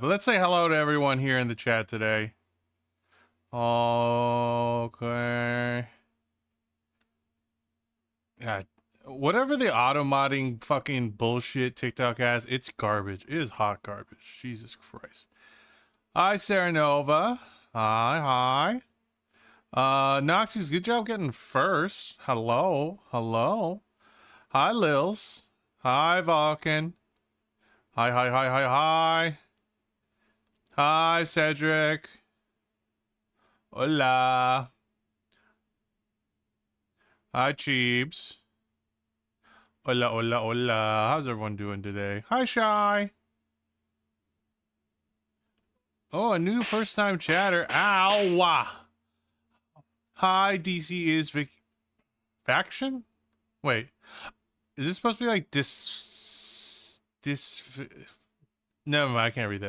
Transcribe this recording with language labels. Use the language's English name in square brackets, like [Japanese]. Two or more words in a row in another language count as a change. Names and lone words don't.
[English] But let's say hello to everyone here in the chat today. Okay. God. Whatever the auto modding fucking bullshit TikTok has, it's garbage. It is hot garbage. Jesus Christ. Hi, Sarah Nova. Hi, hi. Noxie's, good job getting first. Hello. Hello. Hi, Lils. Hi, Vulcan. Hi, hi, hi, hi, hi. Hi, Cedric. Hola. Hi, Cheebs. [Spanish] Hola, hola, hola. [English] How's everyone doing today? Hi, Shy. Oh, a new first-time chatter. Ow! Hi, DC is faction? Wait, is this supposed to be like No, I can't read that.